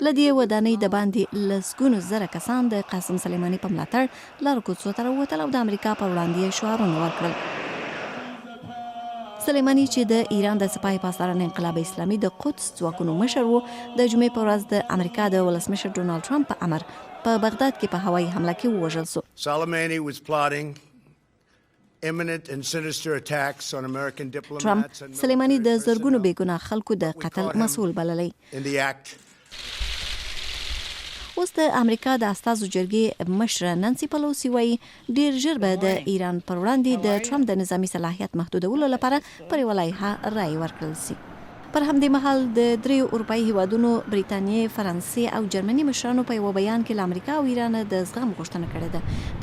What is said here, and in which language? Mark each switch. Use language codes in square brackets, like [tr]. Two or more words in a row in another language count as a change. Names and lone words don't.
[ps] له دې ودانۍ د باندې لسګونو زره کسان د قاسم سلیماني په ملاتړ لارو کوڅو ته راووتل او د امریکا په وړاندې شعارونه ورکړل. سلیماني چې د ایران د سپاه پاسداران انقلاب اسلامي د قدس ځواکونو مشر و، د جمعې په ورځ د امریکا د ولسمشر ډونالد ټرمپ په امر په بغداد کې په هوایي حمله کې ووژل شو. [en] Soleimani was plotting imminent and sinister attacks on American diplomats. [ps] ټرمپ سلیماني د زرګونو بېګناه خلکو د قتل مسؤل بللی. [en] In the act. [ps] اوس د امریکا د استازو جرګې مشره نانسي پلوسی وایي ډیر ژر به د ایران پر وړاندې د ټرمپ د نظامي صلاحیت محدودولو لپاره پر یوه لایحه رای ورکړل شي. پر همدې مهال د دریو اروپایي هیوادونو بریتانیې، فرانسې او جرمني مشرانو په یوه بیان کې له امریکا او ایران د زغم غوښتنه کړې ده.